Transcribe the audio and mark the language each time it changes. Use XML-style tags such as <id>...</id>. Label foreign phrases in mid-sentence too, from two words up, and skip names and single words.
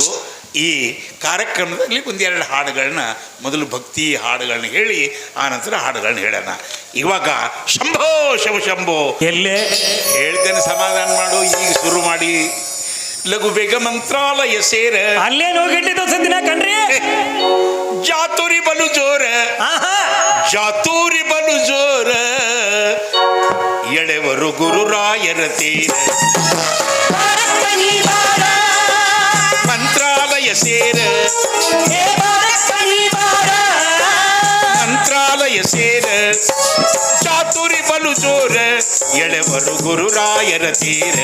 <kn>ಈ ಕಾರ್ಯಕ್ರಮದಲ್ಲಿ ಒಂದೆರಡು ಹಾಡುಗಳನ್ನ, ಮೊದಲು ಭಕ್ತಿ ಹಾಡುಗಳನ್ನ ಹೇಳಿ ಆನಂತರ ಹಾಡುಗಳನ್ನ ಹೇಳೋಣ. ಇವಾಗ ಶಂಭೋ ಶಿವ ಶಂಭೋ ಎಲ್ಲೇ ಹೇಳ್ತೇನೆ, ಸಮಾಧಾನ ಮಾಡು. ಈಗ ಶುರು ಮಾಡಿ ಲಘು ಬೇಗ ಮಂತ್ರಾಲಯ ಸೇರ. ಅಲ್ಲೇನು ಹೋಗಿಟ್ಟಿದ್ದು ಸದ್ದಿನ ಕಣ್ರಿ. ಜಾತೂರಿ ಬಲು ಜೋರ, ಜಾತೂರಿ ಬಲು ಜೋರ, ಎಳೆವರು ಗುರುರಾಯರ ತೀರ. ಮಂತ್ರಾಲಯ ಸೇರ, ಮಂತ್ರಾಲಯ ಸೇರ, ಚಾತುರಿ ಬಲು ಜೋರ, ಎಳೆವರು ಗುರುರಾಯರ ತೀರ.</kn>